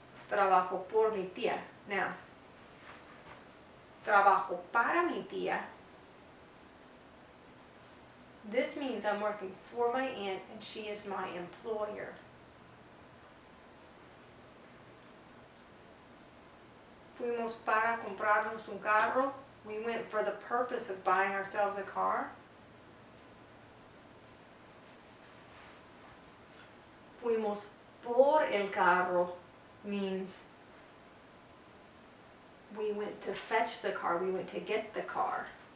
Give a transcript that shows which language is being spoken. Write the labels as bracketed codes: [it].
[es] Trabajo por mi tía. Now, trabajo para mi tía [en] This means I'm working for my aunt and she is my employer. [es] Fuimos para comprarnos un carro. [en] We went for the purpose of buying ourselves a car. [es] Fuimos por el carro [en] means we went to fetch the car, we went to get the car.